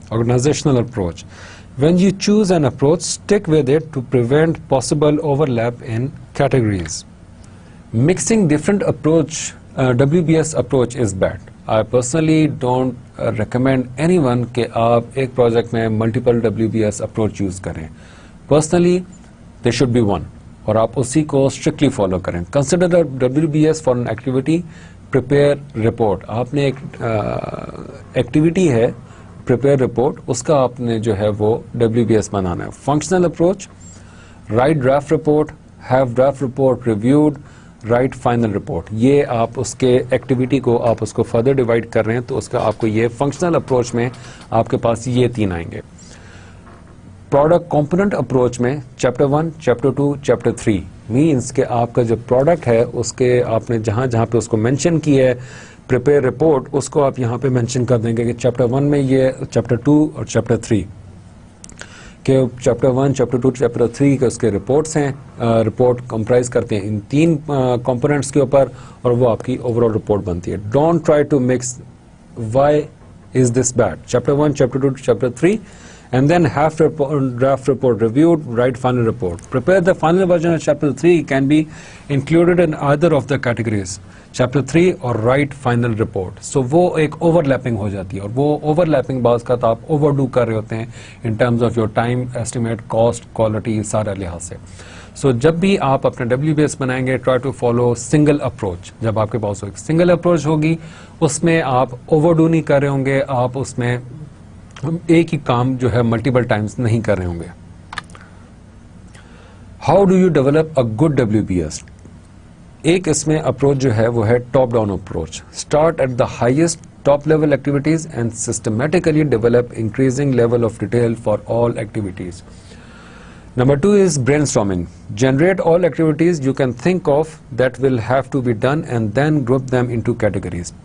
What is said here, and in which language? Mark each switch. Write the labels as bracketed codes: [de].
[en] Organizational approach. When you choose an approach, stick with it to prevent possible overlap in categories. Mixing different approach, WBS approach is bad. I personally don't recommend anyone [hi] कि आप एक project में multiple WBS approach use करें. [en] Personally, there should be one. [hi] और आप उसी को strictly follow करें. [en] Consider the WBS for an activity, prepare report. [hi] आपने एक activity है, prepare report, उसका आपने जो है वो WBS बनाना है. [en] Functional approach, write draft report, have draft report reviewed, write final report. [hi] ये आप उसके activity को आप उसको further divide कर रहे हैं तो उसका आपको ये functional approach में आपके पास ये तीन आएंगे. प्रोडक्ट कंपोनेंट अप्रोच में चैप्टर 1, चैप्टर 2, चैप्टर 3 मीन्स के आपका जो प्रोडक्ट है उसके आपने जहाँ पे उसको मेंशन किया है प्रिपेयर रिपोर्ट उसको आप यहाँ पे मेंशन कर देंगे कि चैप्टर 1 में ये चैप्टर 2 और चैप्टर 3 के चैप्टर 1, चैप्टर 2, चैप्टर 3 के उसके रिपोर्ट्स हैं. रिपोर्ट कंप्राइज करते हैं इन तीन कंपोनेंट्स के ऊपर और वो आपकी ओवरऑल रिपोर्ट बनती है. [en] Don't try to mix why is this bad. [hi] Chapter 1, chapter 2, chapter 3 [en] and then have draft report reviewed, write final report. Prepare the final version of chapter 3 can be included in either of the categories, chapter 3 or write final report. [hi] So वो एक overlapping हो जाती है और वो overlapping बाज़ का तो आप overdo कर रहे होते हैं [en] in terms of your time, estimate, cost, quality [hi] सारा लिहाज से. So जब भी आप अपने WBS बनाएंगे [en] try to follow single approach. [hi] जब आपके पास एक single approach होगी उसमें आप overdo नहीं कर रहे होंगे, आप उसमें एक ही काम जो है मल्टीपल टाइम्स नहीं कर रहे होंगे. [en] How do you develop a good WBS? [hi] एक इसमें अप्रोच जो है वो है top down approach. [en] Start at the highest top level activities and systematically develop increasing level of detail for all activities. Number 2 is brainstorming. Generate all activities you can think of that will have to be done and then group them into categories.